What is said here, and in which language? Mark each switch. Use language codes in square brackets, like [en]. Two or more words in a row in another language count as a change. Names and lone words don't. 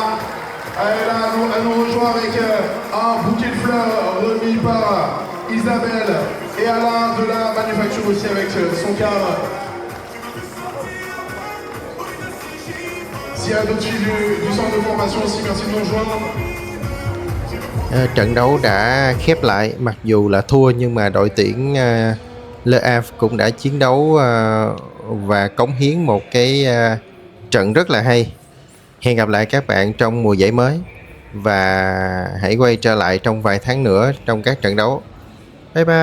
[fr] Elle est là, elle nous rejoint avec un bouquet de fleurs remis par Isabelle et Alain de la manufacture aussi avec son cadre. S'il y a d'autres filles du centre de formation aussi, merci de nous rejoindre. [vi] Trận đấu đã khép lại, mặc dù là thua nhưng mà đội tuyển Le Havre cũng đã chiến đấu và cống hiến một cái trận rất là hay. Hẹn gặp lại các bạn trong mùa giải mới và hãy quay trở lại trong vài tháng nữa trong các trận đấu.